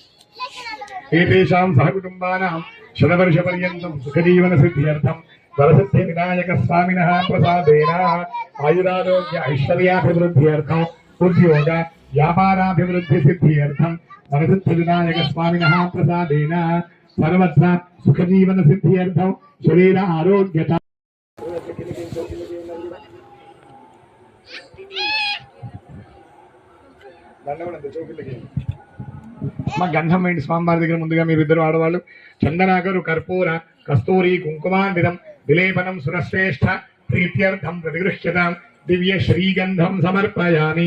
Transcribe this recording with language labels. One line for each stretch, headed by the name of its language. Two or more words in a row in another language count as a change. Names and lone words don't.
Sanskrit: एतेषां सहकुटुम्बानां शतवर्षपर्यन्तं सुखजीवनसिद्ध्यर्थं वरसिद्धि विनायक स्वामिनः प्रसादेन आयुरारोग्य ऐश्वर्याभिवृद्ध्यर्थं उद्योग व्यापाराभिवृद्धि सिद्ध्यर्थं वरसिद्धि विनायक स्वामिनः प्रसादेन सर्वत्र सुखजीवन सिद्ध्यर्थं शरीर आरोग्यता
Telugu: మా గంధం వేయండి స్వామివారి దగ్గర. ముందుగా మీరు ఇద్దరు ఆడవాళ్ళు
Sanskrit: చందనాగరు కర్పూర కస్తూరి కుంకుమాన్వితం విలేపనం సురశ్రేష్ఠ ప్రీత్యర్థం ప్రతిగృహ్యతాం దివ్య శ్రీగంధం సమర్పయామి.